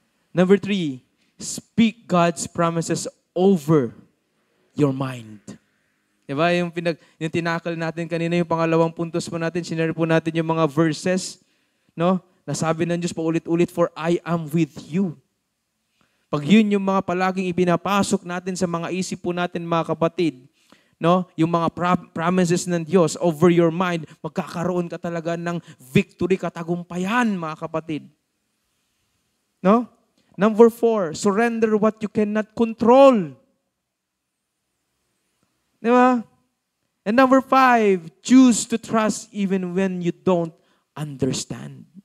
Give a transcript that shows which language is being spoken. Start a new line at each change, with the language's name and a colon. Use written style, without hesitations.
English: Number 3, speak God's promises over your mind.
Filipino: Diba? Yung tinakal natin kanina, yung pangalawang puntos po natin, sinare po natin yung mga verses, no? Nasabi ng Diyos paulit-ulit,
English: for I am with you.
Filipino: Pag yun yung mga palaging ipinapasok natin sa mga isip po natin, mga kapatid, no? Yung mga promises ng Diyos
English: over your mind,
Filipino: magkakaroon ka talaga ng victory, katagumpayan, mga kapatid. No?
English: Number 4, surrender what you cannot control.
Filipino: Di ba?
English: And number 5, choose to trust even when you don't understand.